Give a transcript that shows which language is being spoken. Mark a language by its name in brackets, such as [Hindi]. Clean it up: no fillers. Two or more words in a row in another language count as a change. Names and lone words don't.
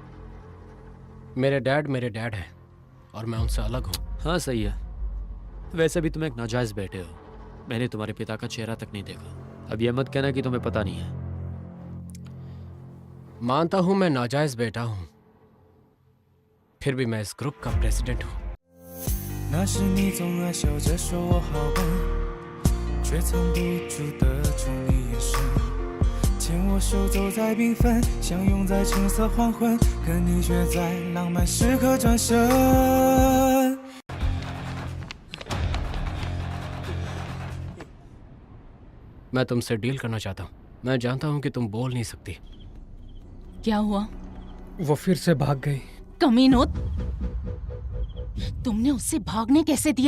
[Hindi] मेरे डैड हैं और मैं उनसे अलग हूँ। हाँ सही है। वैसे भी तुम एक नाजायज बेटे हो। मैंने तुम्हारे पिता का चेहरा तक नहीं देखा। अब ये मत कहना कि तुम्हें पता नहीं है। मानता हूँ मैं नाजायज बेटा हूँ, फिर भी मैं इस ग्रुप का प्रेसिडेंट हूँ। [Chinese] 那时你总爱笑着说我好笨，却藏不住的宠你眼神。牵我手走在缤纷，相拥在橙色黄昏，可你却在浪漫时刻转身。 [Hindi] मैं तुमसे डील करना चाहता हूँ। मैं जानता हूँ कि तुम बोल नहीं सकती। क्या हुआ? वो फिर से भाग गई। कमीनो, तुमने उससे भागने कैसे दिया?